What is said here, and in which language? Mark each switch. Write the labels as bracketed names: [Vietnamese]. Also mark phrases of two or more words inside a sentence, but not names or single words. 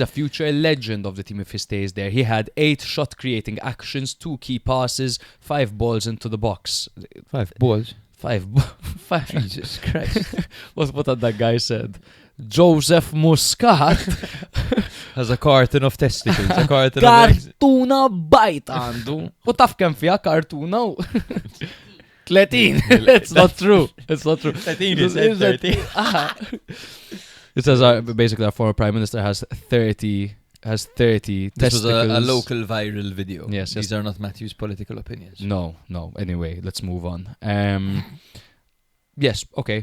[English] He's a future legend of the team if he stays there. He had 8 shot creating actions, 2 key passes, 5 balls into the box. 5 balls. 5 Jesus Christ. what had that guy said? Joseph Muscat Has a carton of testicles. A carton of eggs. [Maltese] kartuna bajt għandu. U taf kemm fiha kartuna? [English] 30. It's not true. It's not true. 13 is 30. It says basically our former prime minister has 30 This testicles. was a local viral video. Yes, These are not Matthew's political opinions. No. Anyway, let's move on. Yes, okay.